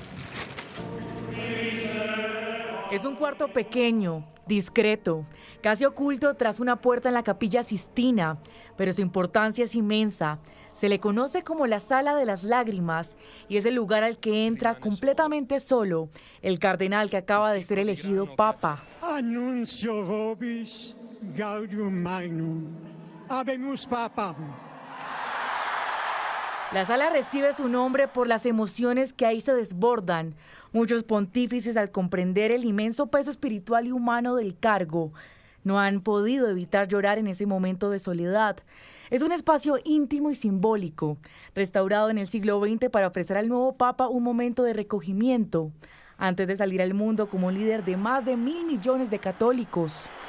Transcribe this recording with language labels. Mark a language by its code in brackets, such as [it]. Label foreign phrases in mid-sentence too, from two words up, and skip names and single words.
[es] Es un cuarto pequeño, discreto, casi oculto tras una puerta en la Capilla Sixtina, pero su importancia es inmensa. Se le conoce como la Sala de las Lágrimas y es el lugar al que entra completamente solo el cardenal que acaba de ser elegido papa. [la] Annuncio vobis gaudium magnum. Habemus papam. [es] La sala recibe su nombre por las emociones que ahí se desbordan. Muchos pontífices, al comprender el inmenso peso espiritual y humano del cargo, no han podido evitar llorar en ese momento de soledad. Es un espacio íntimo y simbólico, restaurado en el siglo XX para ofrecer al nuevo Papa un momento de recogimiento, antes de salir al mundo como líder de más de 1.000 millones de católicos.